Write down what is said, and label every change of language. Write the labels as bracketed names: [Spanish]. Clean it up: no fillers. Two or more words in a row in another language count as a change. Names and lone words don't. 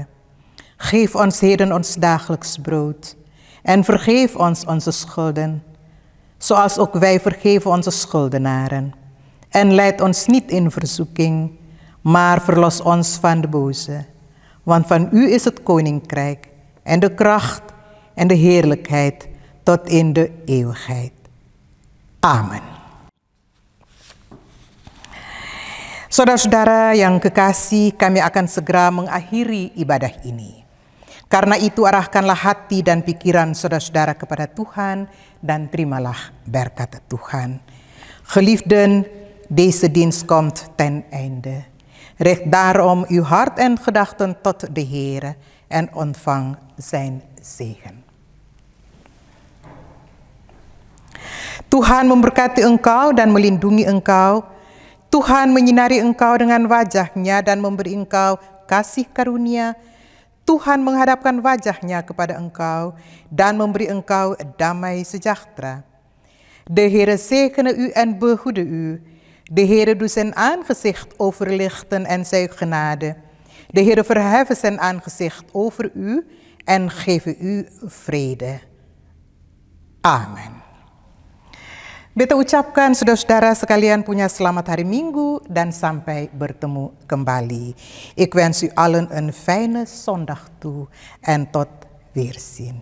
[Dutch] Geef ons heden ons dagelijks brood en vergeef ons onze schulden, zoals ook wij vergeven onze schuldenaren. En leid ons niet in verzoeking, maar verlos ons van de boze. Want van u is het koninkrijk en de kracht en de heerlijkheid tot in de eeuwigheid. Amen. [Indonesian] Saudara-saudara yang kekasih, kami akan segera mengakhiri ibadah ini. Karena itu arahkanlah hati dan pikiran saudara-saudara kepada Tuhan dan terimalah berkat Tuhan. [Dutch] Geliefden, deze dienst komt ten einde. Richt daarom uw hart en gedachten tot de Heere en ontvang zijn zegen. [Indonesian] Tuhan memberkati engkau dan melindungi engkau. Tuhan menyinari engkau dengan wajah-Nya dan memberi engkau kasih karunia. Tuhan menghadapkan wajah-Nya kepada engkau dan memberi engkau damai sejahtera. [Dutch] De Heere zegene u en behoede u. De Heere doet zijn aangezicht overlichten en zij genade. De Heere verheffen zijn aangezicht over u en geven u vrede. [Indonesian] Amin. Beta ucapkan saudara-saudara sekalian punya selamat hari Minggu dan sampai bertemu kembali. [Dutch] Ik wens u allen een fijne zondag toe en tot weerzien.